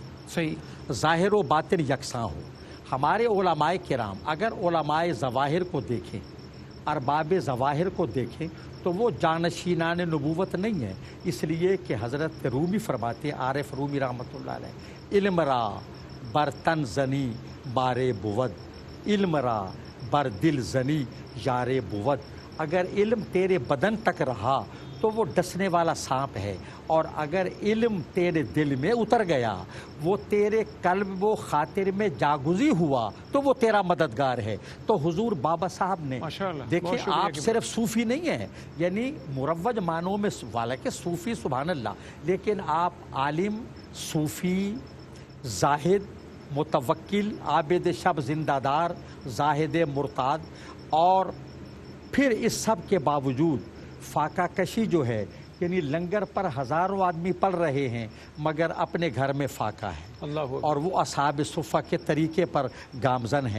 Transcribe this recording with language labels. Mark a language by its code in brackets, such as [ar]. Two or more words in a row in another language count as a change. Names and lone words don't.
[ur] صحیح. ظاہر و باطن یکساں ہو. ہمارے علماء کرام اگر علماء ظواہر کو دیکھیں، ارباب ظواہر کو دیکھیں، تو وہ جانشینان نبوت نہیں ہے. اس لیے کہ حضرت رومی فرماتے، عارف رومی [ar] رحمۃ اللہ علیہ، [fa] علم را بر تن زنی بارے بود، علم را بر دل زنی یارے بود. [ur] اگر علم تیرے بدن تک رہا تو وہ ڈسنے والا سانپ ہے، اور اگر علم تیرے دل میں اتر گیا، وہ تیرے قلب و خاطر میں جاگزی ہوا، تو وہ تیرا مددگار ہے. تو حضور بابا صاحب نے دیکھیں، آپ صرف صوفی نہیں ہیں، یعنی مروج معنوں میں والا کہ صوفی [ar] سبحان اللہ، [ur] لیکن آپ عالم، صوفی، زاہد، متوکل، عابد شب زندہ دار، زاہد مرتاد، اور پھر اس سب کے باوجود فاقہ کشی جو ہے، یعنی لنگر پر ہزاروں آدمی پڑھ رہے ہیں مگر اپنے گھر میں فاقہ ہے، اور وہ اصحاب صفہ کے طریقے پر گامزن ہیں.